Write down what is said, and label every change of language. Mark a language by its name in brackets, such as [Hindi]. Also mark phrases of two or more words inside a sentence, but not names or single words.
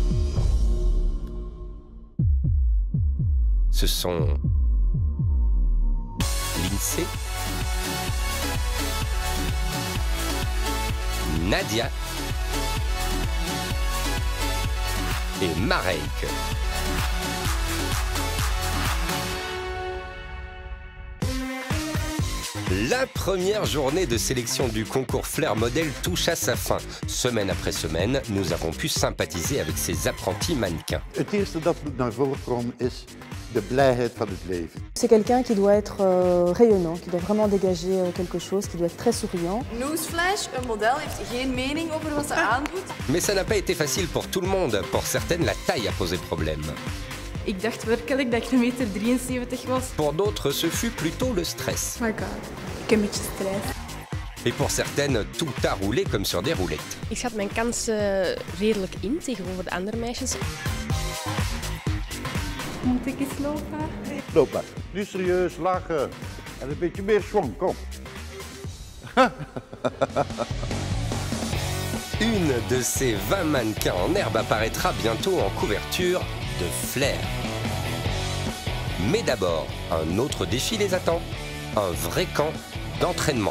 [French] Ce sont Lindsay, Nadia et Mareike. La première journée de sélection du concours Flair Model touche à sa fin. Semaine après semaine, nous avons pu sympathiser avec ces apprentis mannequins. [Dutch] Het eerste dat naar voren komt is de blijheid van het leven. [French] C'est quelqu'un qui doit être rayonnant, qui doit vraiment dégager quelque chose, qui doit être très souriant. [Dutch] Newsflash, een model heeft geen mening over wat ze aandoet. [French] Mais ça n'a pas été facile pour tout le monde. Pour certaines, la taille a posé problème. [Dutch] Ik dacht werkelijk dat ik 1,73 m was. [French] Pour d'autres, ce fut plutôt le stress. [English] Oh my god, [Dutch] ik heb een beetje stress. [French] Et pour certaines, tout a roulé comme sur des roulettes. [Dutch] Ik schat mijn kansen redelijk in tegenover de andere meisjes. Moet ik eens lopen? Loop maar. Nu serieus, lachen en een beetje meer schwung, kom. [French] Une de ces 20 mannequins en herbe apparaîtra bientôt en couverture de Flair. Mais d'abord, un autre défi les attend, un vrai camp d'entraînement.